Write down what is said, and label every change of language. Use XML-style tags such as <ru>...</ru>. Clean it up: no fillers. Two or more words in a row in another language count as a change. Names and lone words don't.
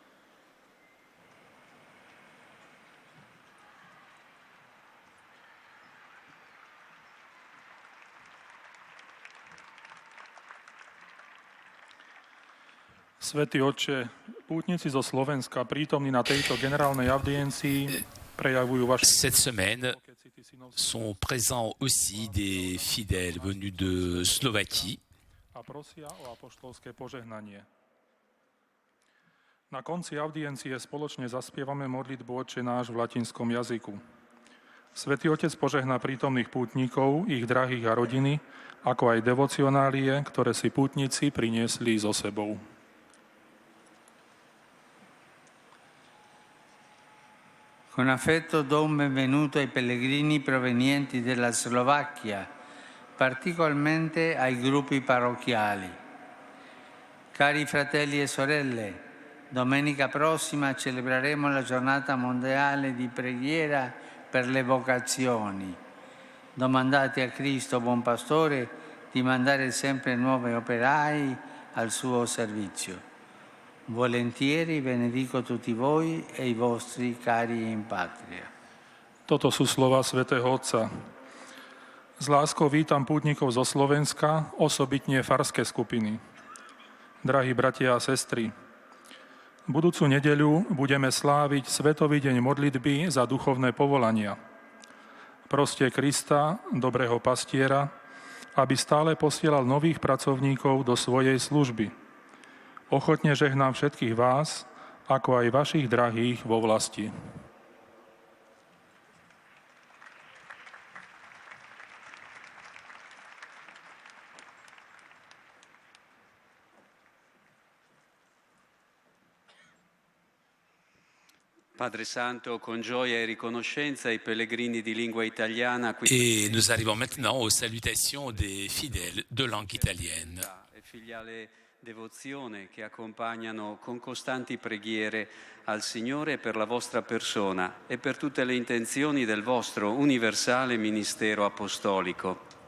<sk>Svätý Otče, pútnici zo Slovenska prítomní na tejto generálnej audiencii prejavujú vaše...</sk> <fr>Cette semaine sont présents aussi des fidèles venus de Slovaquie.</fr> <sk>A prosia o apoštolské požehnanie. Na konci audiencie spoločne zaspievame modlitbu Otče náš v latinskom jazyku. Svätý Otec požehná prítomných pútnikov, ich drahých a rodiny, ako aj devocionálie, ktoré si pútnici priniesli so sebou.</sk> <it>Con affetto do un benvenuto ai pellegrini provenienti dalla Slovacchia, particolarmente ai gruppi parrocchiali. Cari fratelli e sorelle, domenica prossima celebreremo la giornata mondiale di preghiera per le vocazioni. Domandate a Cristo, buon pastore, di mandare sempre nuovi operai al suo servizio. Volentieri benedico tutti voi e i vostri cari in patria.</it> <sk>Toto sú slova svätého Otca. S láskou vítam pútnikov zo Slovenska, osobitne farské skupiny. Drahí bratia a sestry, budúcu nedeľu budeme sláviť Svetový deň modlitby za duchovné povolania. Proste Krista, dobrého pastiera, aby stále posielal nových pracovníkov do svojej služby. Ochotne žehnám všetkých vás, ako aj vašich drahých vo vlasti.</sk> <it>Padre Santo, con gioia e riconoscenza ai pellegrini di lingua italiana.</it> <fr>Et nous arrivons maintenant aux salutations des fidèles de langue italienne.</fr> <it>Filiale devozione che accompagnano con costanti preghiere al Signore per la vostra persona e per tutte le intenzioni del vostro universale ministero apostolico.</it>